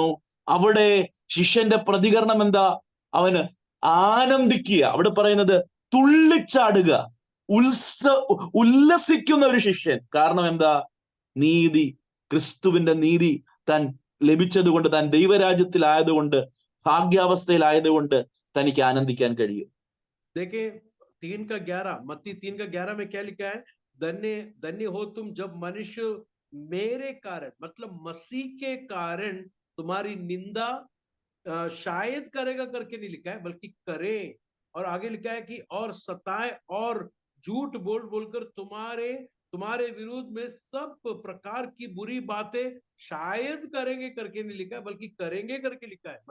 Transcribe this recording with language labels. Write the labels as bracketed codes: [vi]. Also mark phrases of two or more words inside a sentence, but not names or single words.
[ml] അവിടെ ശിഷ്യന്റെ പ്രതികരണം എന്താ? അവന് ആനന്ദിക്കുക. അവിടെ പറയുന്നത് തുള്ളിച്ചാടുക, ഉല്ലസിക്കുന്ന ഒരു ശിഷ്യൻ. കാരണം എന്താ? നീതി, ക്രിസ്തുവിന്റെ നീതി താൻ ലഭിച്ചതുകൊണ്ട്, താൻ ദൈവരാജ്യത്തിലായതുകൊണ്ട്, ഭാഗ്യാവസ്ഥയിലായതുകൊണ്ട് തനിക്ക് ആനന്ദിക്കാൻ കഴിയും. [hi] देखिए 3:11, मत्ती 3:11 में क्या लिखा है, धन्य हो तुम जब मनुष्य मेरे कारण, मतलब मसीह के कारण तुम्हारी निंदा शायद करेगा करके नहीं लिखा है, बल्कि करे। और आगे लिखा है कि और सताए और झूठ बोलकर तुम्हारे विरुद्ध में सब प्रकार की बुरी बातें शायद करेंगे करके नहीं लिखा है, बल्कि करेंगे करके लिखा है।